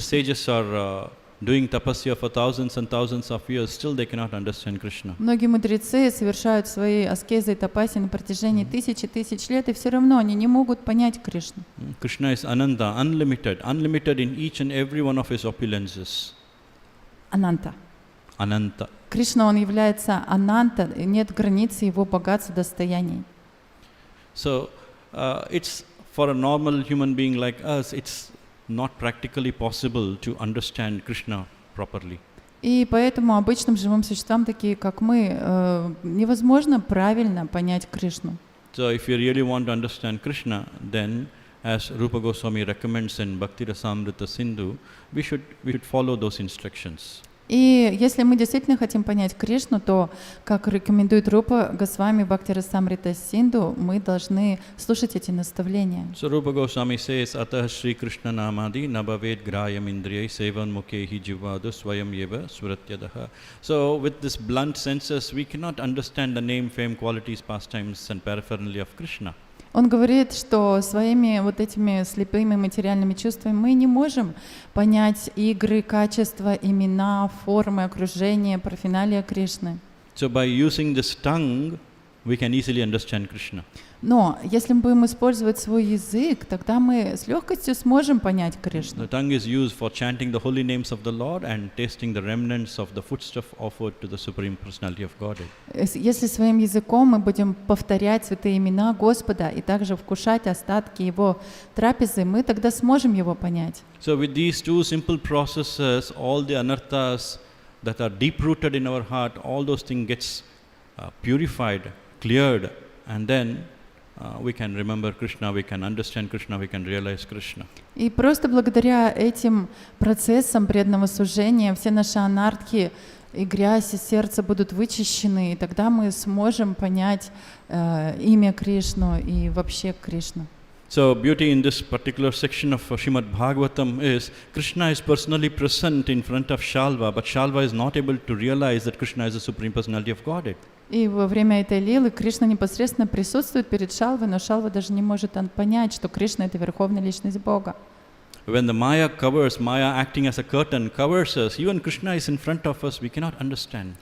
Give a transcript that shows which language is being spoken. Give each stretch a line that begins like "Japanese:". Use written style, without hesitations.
English: The sages are doing tapasya for thousands and thousands of years, still they cannot understand Krishna.
Russian: Многие мудрецы совершают свои аскезы и тапаси на протяжении тысяч лет, и все равно они не могут понять Кришну.
English: Krishna is Ananta, unlimited in each and every one of his opulences.
Russian: Ананта.
English: Ananta.
Russian: Кришна, он является ананта, и нет границы его богатства, достояний.
English: So it's for a normal human being like us, it's not practically possible to understand Krishna properly.
Russian: И поэтому обычным живым существам, такие как мы, невозможно правильно понять Кришну.
English: So if you really want to understand Krishna, then as Rupa Goswami recommends in Bhakti Rasamrita Sindhu, we should follow those instructions.
Russian: И если мы действительно хотим понять Кришну, то, как рекомендует Рупа Госвами Бхакти Расамрита Синду, мы должны слушать эти наставления.
Sanskrit: So Rupa Goswami says, Atah Shri Krishna Namadi Nabhaved Grayam Indriyai Sevan Mukhehi Jivadu Swayam Yeva Suratyadaha.
English: So with this blunt senses, we cannot understand the name, fame, qualities, pastimes and paraphernalia of Krishna.
Russian: Он говорит, что своими вот этими слепыми материальными чувствами мы не можем понять игры, качества, имена, формы, окружение, парфеналия Кришны.
English: So by using this tongue, we can easily understand Krishna.
Russian: Но если мы будем использовать свой язык, тогда мы с легкостью сможем понять Кришну.
English: The tongue is used for chanting the holy names of the Lord and tasting the remnants of the foodstuff offered to the Supreme Personality of Godhead.
Russian: Если своим языком мы будем повторять святые имена Господа и также вкушать остатки Его трапезы, мы тогда сможем Его понять.
English: So with these two simple processes, all the anarthas that are deep-rooted in our heart, all those things gets purified, cleared, and then we can remember Krishna, we can understand Krishna, we can realize Krishna.
Russian: И просто благодаря этим процессам преданного служения все наши анартхи и грязь из сердца будут вычищены, и тогда мы сможем понять имя Кришну и вообще Кришну.
English: So beauty in this particular section of Shrimad Bhagavatam is Krishna is personally present in front of Shalva, but Shalva is not able to realize that Krishna is the Supreme Personality of Godhead.
Russian: И во время этой лилы Кришна непосредственно присутствует перед Шалвой, но Шалва даже не может понять, что Кришна — это Верховная Личность Бога.
English: When the Maya covers, Maya acting as a curtain covers us, even Krishna is in front of us, we cannot understand.